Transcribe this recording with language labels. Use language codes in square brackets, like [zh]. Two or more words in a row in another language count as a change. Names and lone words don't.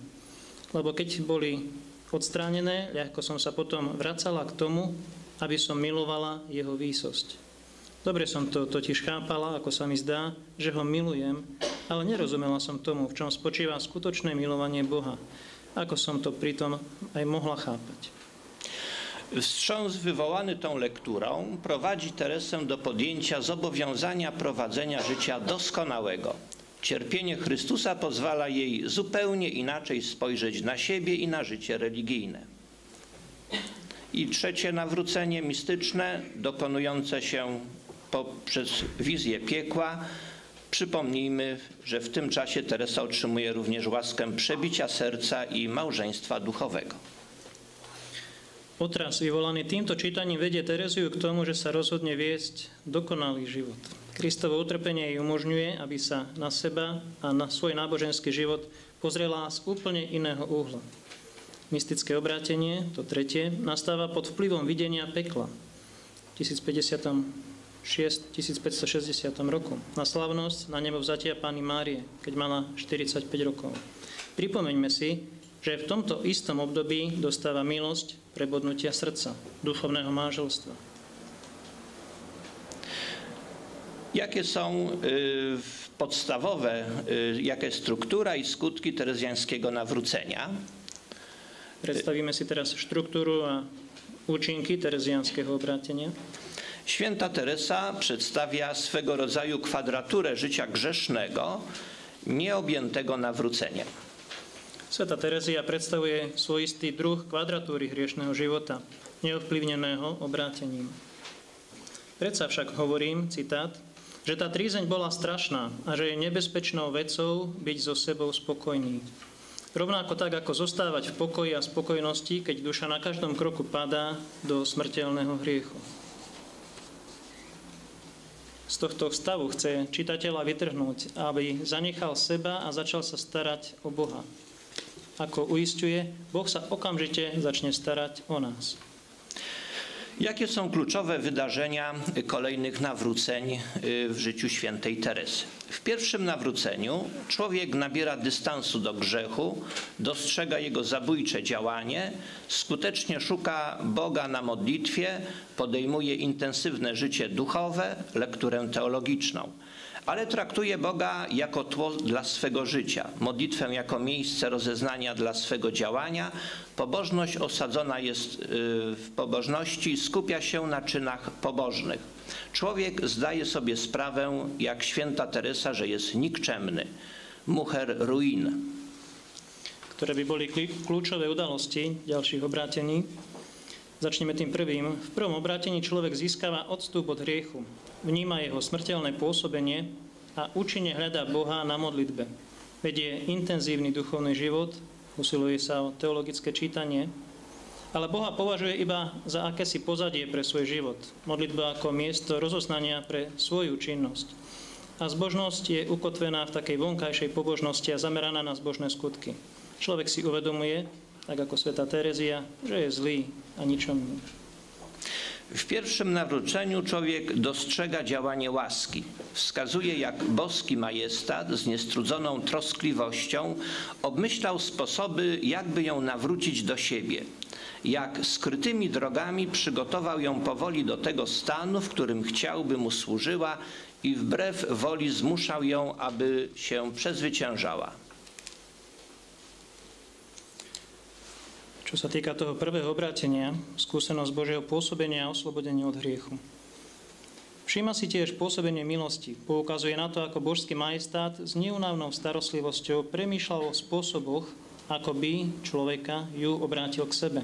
[sk] Lebo keď boli odstránené, ľahko som sa potom vracala k tomu, aby som milovala jeho výsosť. Dobre som to totiž chápala, ako sa mi zdá, že ho milujem, ale nerozumela som tomu, v čom spočíva skutočné milovanie Boha. Ako som to pritom aj mohla chápať. [pl] Wstrząs wywołany tą lekturą prowadzi Teresę do podjęcia zobowiązania prowadzenia życia doskonałego. Cierpienie Chrystusa pozwala jej zupełnie inaczej spojrzeć na siebie i na życie religijne. I trzecie nawrócenie mistyczne, dokonujące się poprzez wizję piekła. Przypomnijmy, że w tym czasie Teresa otrzymuje również łaskę przebicia serca i małżeństwa duchowego. [sk] Otras vyvolaný týmto čítaním vedie Tereziu k tomu, že sa rozhodne viesť dokonalý život. Kristovo utrpenie jej umožňuje, aby sa na seba a na svoj náboženský život pozrela z úplne iného uhla. Mystické obrátenie, to tretie, nastáva pod vplyvom videnia pekla v 1560 roku na slávnosť na nebo vzatia Panny Márie, keď mala 45 rokov. Pripomeňme si, že v tomto istom období dostáva milosť prebodnutia srdca, duchovného manželstva. [pl] Jakie są podstawowe, jaka jest struktura i skutki terezjańskiego nawrócenia? [sk] Predstavíme si teraz štruktúru a účinky tereziánskeho obrátenia. [pl] Święta Teresa przedstawia swego rodzaju kwadraturę życia grzesznego, nieobjętego nawróceniem. [sk] Svätá Terezia predstavuje svojistý druh kvadratúry hriešného života, neovplyvneného obrátením. Predsa však hovorím, citát, že tá trízeň bola strašná a že je nebezpečnou vecou byť so sebou spokojný. Rovnako tak, ako zostávať v pokoji a spokojnosti, keď duša na každom kroku padá do smrteľného hriechu. Z tohto stavu chce čitateľa vytrhnúť, aby zanechal seba a začal sa starať o Boha. Ako uisťuje, Boh sa okamžite začne starať o nás. [pl] Jakie są kluczowe wydarzenia kolejnych nawróceń w życiu świętej Teresy? W pierwszym nawróceniu człowiek nabiera dystansu do grzechu, dostrzega jego zabójcze działanie, skutecznie szuka Boga na modlitwie, podejmuje intensywne życie duchowe, lekturę teologiczną, ale traktuje Boga jako tło dla swego życia, modlitwę jako miejsce rozeznania dla swego działania. Pobożność osadzona jest w pobożności, skupia się na czynach pobożnych. Człowiek zdaje sobie sprawę, jak święta Teresa, że jest nikczemny, mucher ruin. [sk] Ktoré by boli kľúčové udalosti ďalších obrátení. Začneme tým prvým. V prvom obrátení človek získava odstup od hriechu, vníma jeho smrteľné pôsobenie a účinne hľadá Boha na modlitbe. Vedie intenzívny duchovný život, usiluje sa o teologické čítanie, ale Boha považuje iba za akési pozadie pre svoj život. Modlitba ako miesto rozoznania pre svoju činnosť. A zbožnosť je ukotvená v takej vonkajšej pobožnosti a zameraná na zbožné skutky. Človek si uvedomuje, tak ako svätá Terezia, [pl] że jest zły, a niczym. W pierwszym nawróceniu człowiek dostrzega działanie łaski. Wskazuje, jak boski majestat z niestrudzoną troskliwością obmyślał sposoby, jakby ją nawrócić do siebie. Jak skrytymi drogami przygotował ją powoli do tego stanu, w którym chciałby mu służyła i wbrew woli zmuszał ją, aby się przezwyciężała. [sk] Čo sa týka toho prvého obrátenia, skúsenosť Božieho pôsobenia a oslobodenia od hriechu. Všíma si tiež pôsobenie milosti. Poukazuje na to, ako božský majestát s neúnavnou starostlivosťou premýšľal o spôsoboch, ako by človeka ju obrátil k sebe.